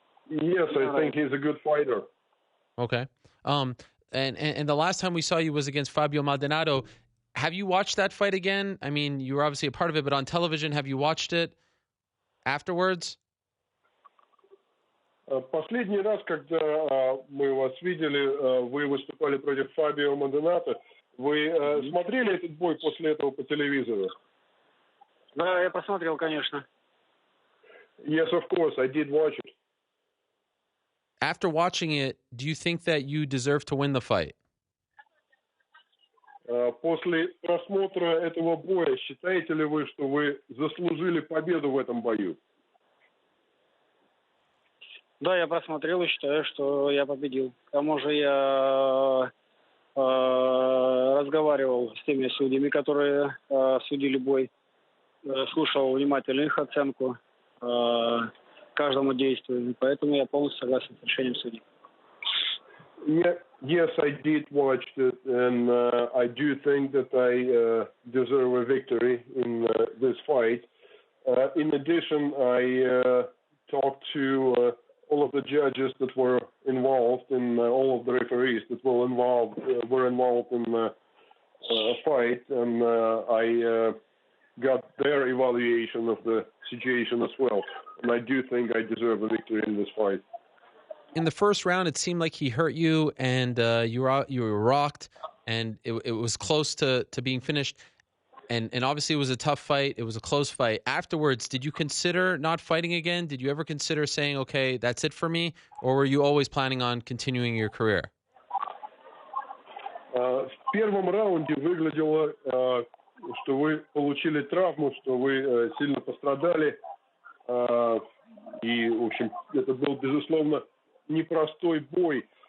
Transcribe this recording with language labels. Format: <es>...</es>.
<en>Yes, I think he's a good fighter. Okay. And the last time we saw you was against Fabio Maldonado. Have you watched that fight again? I mean, you were obviously a part of it, but on television, have you watched it afterwards?</en> <ru>Последний раз, когда мы вас видели, вы выступали против Фабио Мальдонадо. Вы смотрели этот бой после этого по телевизору? Да, я посмотрел, конечно.</ru> <en>Yes, of course, I did watch it. After watching it, do you think that you deserve to win the fight?</en> <ru>После просмотра этого боя, считаете ли вы, что вы заслужили победу в этом бою? Да, я просмотрел и считаю, что я победил. К тому же я разговаривал с теми судьями, которые судили бой, слушал внимательно их оценку каждому действию, поэтому я полностью согласен с решением судей.</ru> <en>Yes, I did watch it, and I do think that I deserve a victory in this fight. In addition, I talked to all of the judges that were involved and all of the referees that were involved in the fight, and I got their evaluation of the situation as well. And I do think I deserve a victory in this fight. In the first round, it seemed like he hurt you, and you were rocked, and it was close to being finished. And obviously, it was a tough fight. It was a close fight. Afterwards, did you consider not fighting again? Did you ever consider saying, okay, that's it for me? Or were you always planning on continuing your career?</en> <ru>В первом раунде выглядело что вы получили травму, что вы сильно пострадали. И, в общем, это был, безусловно, непростой бой.</ru>